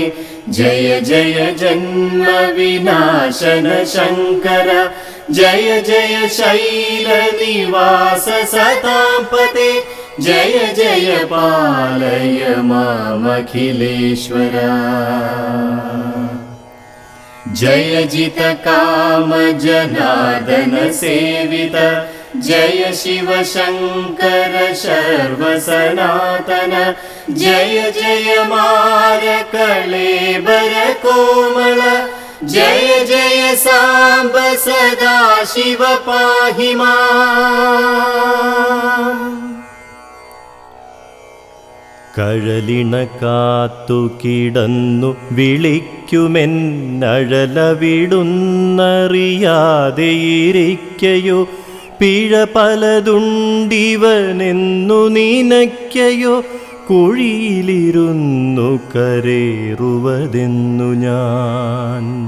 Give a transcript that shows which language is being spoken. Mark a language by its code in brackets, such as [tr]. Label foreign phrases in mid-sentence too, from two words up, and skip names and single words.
[sa] ജയ ജയ ജന്മവിനാശന ശങ്കര, ജയ ജയ ശൈലനിവാസ സതാപതേ, ജയ ജയ പാലയ മാമഖിലേശ്വര. ജയ ജിത കാമ ജനാർദന സേവിത, जय शिव शंकर शर्व सनातन, जय जय मार कलेबर कोमल, जय जय सांब सदा शिव पाहि माम्. [ml] കഴലിണ കാത്തു കിടന്നു വിളിക്കുമെന്നഴലവിടുന്നറിയാതെയിരിക്കയോ, പിഴ പലതുണ്ടിവനെന്നു നിനയ്ക്കയോ, കുഴിയിലിരുന്നു കരേറുവതെന്നു ഞാൻ.